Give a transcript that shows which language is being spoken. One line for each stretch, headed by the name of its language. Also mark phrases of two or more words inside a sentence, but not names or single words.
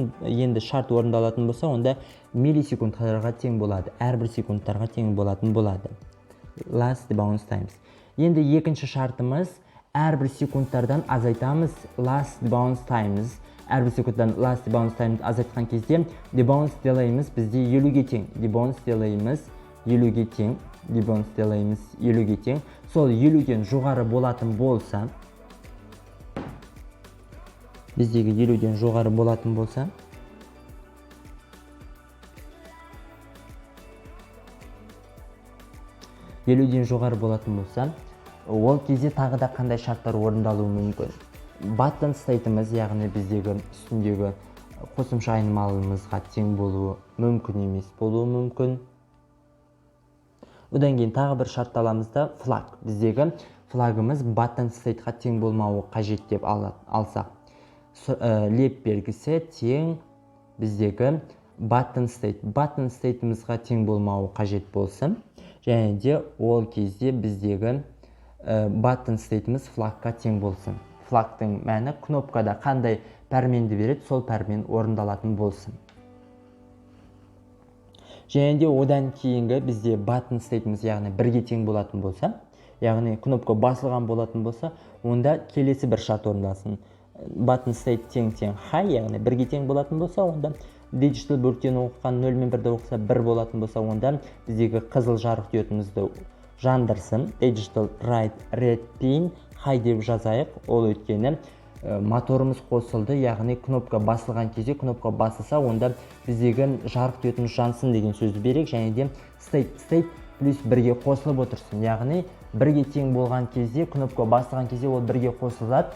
Kazakh: Енді шарт орындалатын болса, онда миллисекундтарға тең болады. Әрбір секундтарға тең болатын болады.
English: Last bounce times.
Kazakh: Енді екінші шартымыз әрбір секундтардан азайтамыз
English: last bounce times.
Kazakh: Әрбір секундтан
English: last bounce times
Kazakh: азайтқан кезде debounce делейміз бізде 50-ге тең. Debounce делейміз 50-ге тең. Сол 50-ден жоғары болатын болса, біздегі 50-ден жоғары болатын болса, ол кезде тағы да қандай шарттар орындалуы мүмкін?
English: Button state'іміз,
Kazakh: яғни біздегі үстіндегі қосымша айнымалымызға тең болуы мүмкін емес болуы мүмкін. Одан кейін тағы бір шартталамыз да flag. Біздегі флагымыз
English: button state'ға
Kazakh: тең болмауы қажет деп алсақ. Леп белгісі тең біздегі
English: button state'імізға
Kazakh: тең болмауы қажет болсын. Және де ол кезде біздегі
English: button state'іміз
Kazakh: флагқа тең болсын. Флагтың мәні кнопкада қандай пәрменді береді, сол пәрмен орындалатын болсын. Және де одан кейінгі бізде
English: button state'іміз
Kazakh: яғни 1-ге тең болатын болса, яғни кнопка басылған болатын болса, онда келесі бір шарт орындалсын.
English: Button state
Kazakh: тең high, яғни 1-ге тең болатын болса, онда digital бөліктен оқыған 0 мен 1-ді оқыса 1 болатын болса, онда біздегі қызыл жарық диодымызды жандырсын.
English: Digital red pin high
Kazakh: деп жазайық. Ол өйткені моторымыз қосылды, яғни кнопка басылған кезде кнопка басылса, онда біздегі жарық диодымыз жансын деген сөзді берейік. Және де state плюс 1-ге қосылып отырсын. Яғни 1-ге тең болған кезде, кнопка басылған кезде ол 1-ге қосылады.